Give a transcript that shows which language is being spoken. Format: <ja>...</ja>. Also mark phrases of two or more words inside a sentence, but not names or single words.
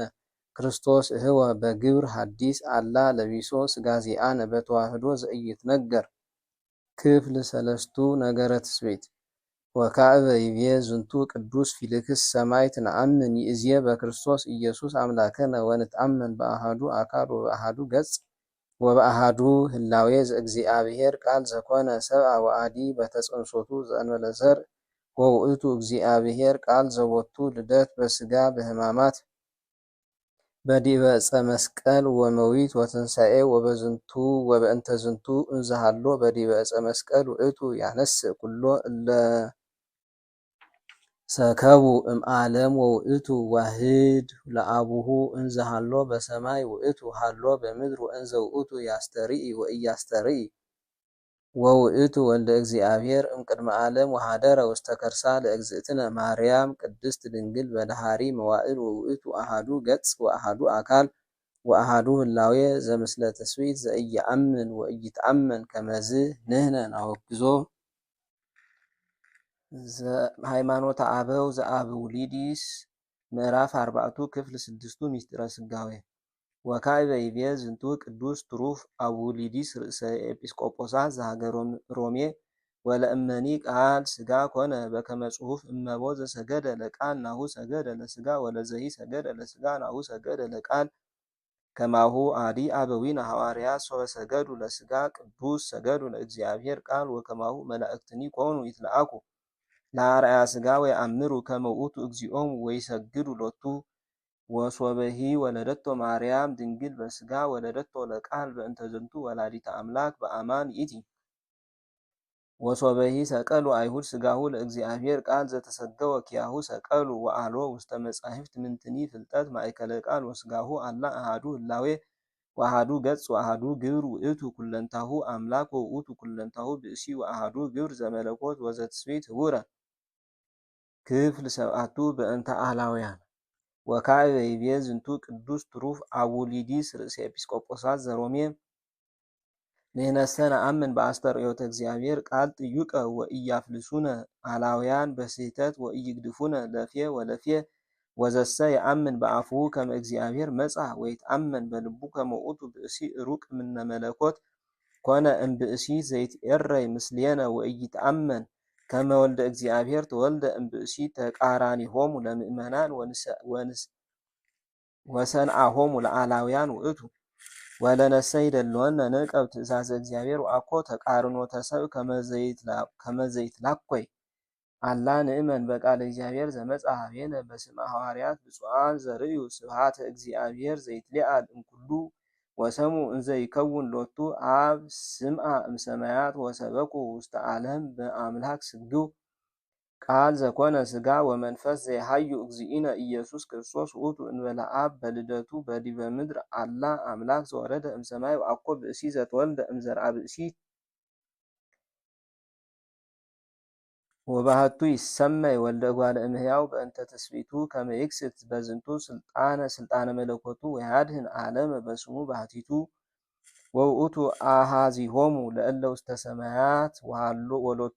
<gez>ክርስቶስ እህወ በግብር ሐዲስ አላ ለቢሶ ሥጋ ዚአነ በተዋህዶ ዘኢይትነገር። ክፍል ሰለስቱ ነገረ ትስብእት ወካዕበ ይቤ ዝንቱ ቅዱስ ፊልክስ ሰማዕት ነአምን ይእዜ በክርስቶስ ኢየሱስ አምላከነ ወንትአመን በአሃዱ አካል ወበአሃዱ ገጽ ወበአሃዱ ህላዌ ዘእግዚአብሔር ቃል ዘኮነ ሰብአ ወአዲ በተጸንሶቱ ዘእንበለ ዘርእ ወውእቱ እግዚአብሔር ቃል ዘቦቱ ልደት በሥጋ በሕማማት በዲበ ዕፀ መስቀል ወመዊት ወትንሣኤ ወበዝንቱ ወበእንተ ዝንቱ እንዘሃሎ በዲበ ዕፀ መስቀል ውእቱ ያነስእ ኩሎ እለ ሰከቡ እምዓለም ወውእቱ ዋህድ ለአቡሁ እንዘሃሎ በሰማይ ውእቱ ሃሎ በምድር ወእንዘ ውእቱ ያስተርኢ ወኢያስተርኢ ወውእቱ ወልደ እግዚአብሔር እምቅድመ ዓለም ወሃደረ ውስተ ከርሳ ለእግዝእትነ ማርያም ቅድስት ድንግል በዳሃሪ መዋዕል ወውእቱ አሃዱ ገጽ ወአሃዱ አካል ወአሃዱ ህላዌ ዘምስለ ትስብእት ዘኢየአምን ወኢይትአመን ከመዝ ንሕነ ናወግዞ። ሃይማኖተ አበው ዘአቡሊዲስ ምዕራፍ አርባዕቱ ክፍል ስድስቱ ምስጢረ ሥጋዌ ወካዕበ ይቤ ዝንቱ ቅዱስ ትሩፍ አቡሊዲስ ርእሰ ኤጲስቆጶሳት ዘሀገረ ሮሜ ወለእመኒ ቃል ሥጋ ኮነ በከመ ጽሑፍ እመቦ ዘሰገደ ለቃል ናሁ ሰገደ ለሥጋ ወለዘሂ ሰገደ ለሥጋ ናሁ ሰገደ ለቃል ከማሁ አዲ አበዊነ ሐዋርያት ሶበ ሰገዱ ለሥጋ ቅዱስ ሰገዱ ለእግዚአብሔር ቃል ወከማሁ መላእክትኒ ኮኑ ይትለአኩ ለአርአያ ሥጋ ወየአምሩ ከመ ውእቱ እግዚኦሙ ወይሰግዱ ሎቱ ወሶበሂ ወለደቶ ማርያም ድንግል በሥጋ ወለደቶ ለቃል በእንተ ዝንቱ ወላዲተ አምላክ በአማን ይእቲ ወሶበሂ ሰቀሉ አይሁድ ሥጋሁ ለእግዚአብሔር ቃል ዘተሰገወ ኪያሁ ሰቀሉ ወአልቦ ውስተ መጻሕፍት ምንትኒ ፍልጠት ማእከለ ቃል ወሥጋሁ አላ አሃዱ ህላዌ ወአሃዱ ገጽ ወአሃዱ ግብር ውእቱ ኩለንታሁ አምላክ ወውእቱ ኩለንታሁ ብእሲ ወአሃዱ ግብር ዘመለኮት ወዘትስብእት ህቡረ። ክፍል ሰብአቱ በእንተ አላውያን ወካዕበ ይቤ ዝንቱ ቅዱስ ትሩፍ አቡሊዲስ ርእሰ ኤጲስቆጶሳት ዘሮሜ ንሕነሰ ነአምን በአስተርእዮተ እግዚአብሔር ቃል ጥዩቀ ወኢያፍልሱነ አላውያን በስሕተት ወኢይግድፉነ ለፌ ወለፌ ወዘሰ የአምን በአፉሁ ከመ እግዚአብሔር መጽአ ወይትአመን በልቡ ከመ ውእቱ ብእሲ ሩቅ እምነ መለኮት ኮነ እምብእሲ ዘይትዔረይ ምስሌነ ወኢይትአመን ከመ ወልደ እግዚአብሔር ተወልደ እምብእሲ ተቃራኒሆሙ ለምእመናን ወሰንአሆሙ ለአላውያን ውእቱ ወለነሰ ይደልወነ ንዕቀብ ትእዛዘ እግዚአብሔር ወአኮ ተቃርኖተ ሰብእ ከመ ዘይትላኰይ አላ ንእመን በቃለ እግዚአብሔር ዘመጽአ ኀቤነ በስመ ሐዋርያት ብፁዓን ዘርእዩ ስብሐተ እግዚአብሔር ዘይትለዓል እምኩሉ ወሰምዑ እንዘ ይከውን ሎቱ አብ ስምዐ እምሰማያት ወሰበኩ ውስተ ዓለም በአምላክ ስግው ቃል ዘኮነ ሥጋ ወመንፈስ ዘይሃዩ እግዚእነ ኢየሱስ ክርስቶስ ውእቱ እንበለ አብ በልደቱ በዲበ ምድር አላ አምላክ ዘወረደ እምሰማይ ወአኮ ብእሲ ዘተወልደ እምዘርአ ብእሲ ወባህቱ ይሰመይ ወልደ እጓለ እምህያው በእንተ ትስብእቱ ከመ ይክስት በዝንቱ ስልጣነ መለኮቱ ወያድኅን ዓለመ በስሙ ባህቲቱ ወውእቱ አኀዚሆሙ ለእለ ውስተ ሰማያት ወሎቱ</gez>